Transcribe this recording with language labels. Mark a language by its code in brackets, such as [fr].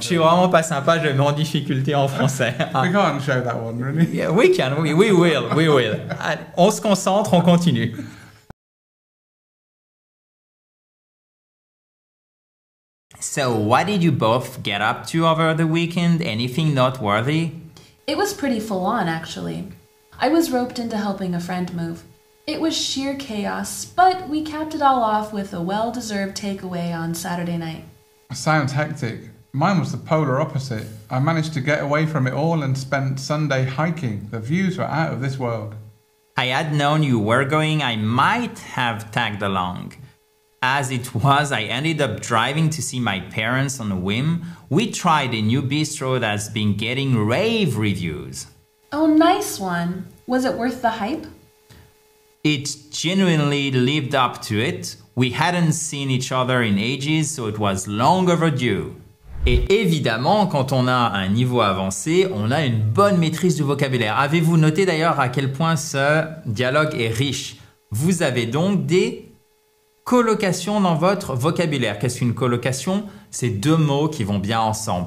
[fr] Je suis vraiment pas sympa, je le mets en difficulté en français. [en] We can't show that one, really. Yeah, we can, we will. [fr] On se concentre, on continue. [en] So, what did you both get up to over the weekend? Anything noteworthy? It was pretty full on, actually. I was roped into helping a friend move. It was sheer chaos, but we capped it all off with a well-deserved takeaway on Saturday night. Sounds hectic. Mine was the polar opposite. I managed to get away from it all and spent Sunday hiking. The views were out of this world. I had known you were going, I might have tagged along. As it was, I ended up driving to see my parents on a whim. We tried a new bistro that's been getting rave reviews. Oh, nice one. Was it worth the hype? It genuinely lived up to it. We hadn't seen each other in ages, so it was long overdue. [fr] Et évidemment, quand on a un niveau avancé, on a une bonne maîtrise du vocabulaire. Avez-vous noté d'ailleurs à quel point ce dialogue est riche? Vous avez donc des colocations dans votre vocabulaire. Qu'est-ce qu'une colocation? C'est deux mots qui vont bien ensemble.